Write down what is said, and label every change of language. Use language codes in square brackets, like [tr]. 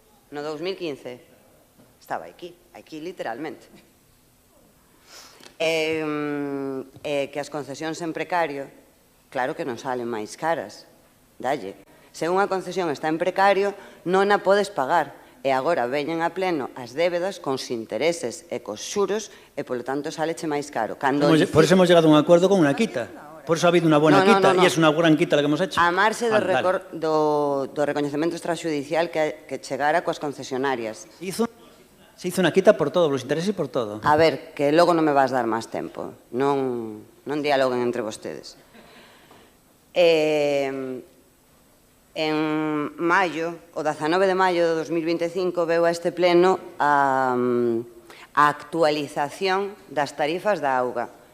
[gl] No 2015 estaba aquí literalmente. Que as concesións en precario, claro que non salen máis caras. Dalle. Se unha concesión está en precario, non a podes pagar. E agora veñen a pleno as débedas cos intereses e cos xuros e, polo tanto, saleche máis caro. [es] Por eso hemos llegado a un acuerdo con una quita. Por eso ha habido una buena quita y es una gran quita la que hemos hecho. [gl] A marxe do recoñecemento extrajudicial que chegara coas concesionarias. [es] Se hizo una quita por todos los intereses y por todo. [gl] A ver, que logo non me vas dar máis tempo. Non dialoguen entre vostedes. En maio, o 19 de maio de 2025, veu a este pleno a actualización das tarifas da auga.